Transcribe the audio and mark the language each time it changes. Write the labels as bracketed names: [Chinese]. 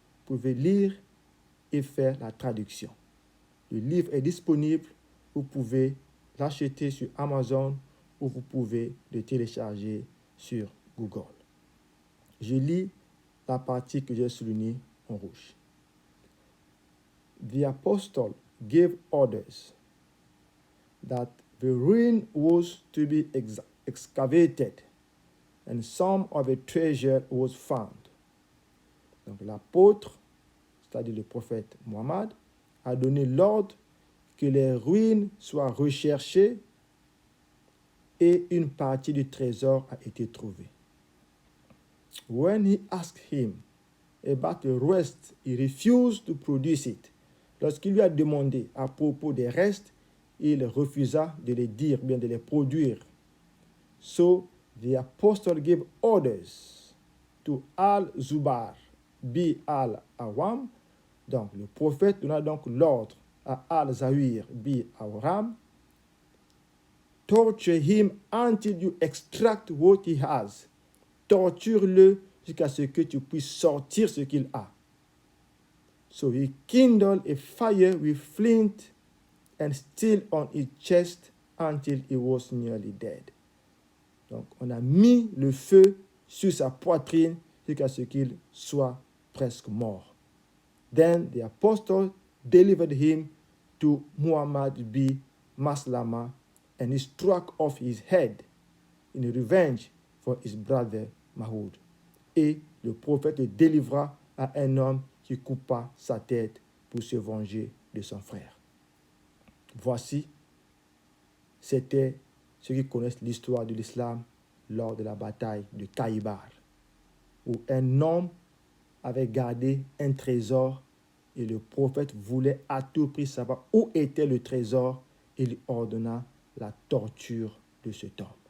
[French] Vous pouvez lire et faire la traduction. Le livre est disponible. Vous pouvez l'acheter sur Amazon ou vous pouvez le télécharger sur Google. Je lis la partie que j'ai soulignée en rouge. [English] The apostle gave orders that the ruin was to be excavated and some of the treasure was found. [French] Donc l'apôtre, c'est-à-dire le prophète Muhammad, a donné l'ordre que les ruines soient recherchées et une partie du trésor a été trouvée. [English] When he asked him about the rest, he refused to produce it. [French] Lorsqu'il lui a demandé à propos des restes, il refusa de les dire, bien de les produire. [English] So the apostle gave orders to Al-Zubar bi Al-Awam. [French] Donc le prophète donna donc l'ordre à Al-Zawir bi Awram. [English] Torture him until you extract what he has. [French] Torture-le jusqu'à ce que tu puisses sortir ce qu'il a. [English] So he kindled a fire with flint and steel on his chest until he was nearly dead. [French] Donc on a mis le feu sur sa poitrine jusqu'à ce qu'il soit presque mort. [English] Then the apostle delivered him to Muhammad bin Maslama and he struck off his head in revenge for his brother Mahoud. [French] Et le prophète le délivra à un homme qui coupa sa tête pour se venger de son frère. Voici, c'était ceux qui connaissent l'histoire de l'islam lors de la bataille de Khaybar, où un homme avait gardé un trésor et le prophète voulait à tout prix savoir où était le trésor et il ordonna la torture de cet homme.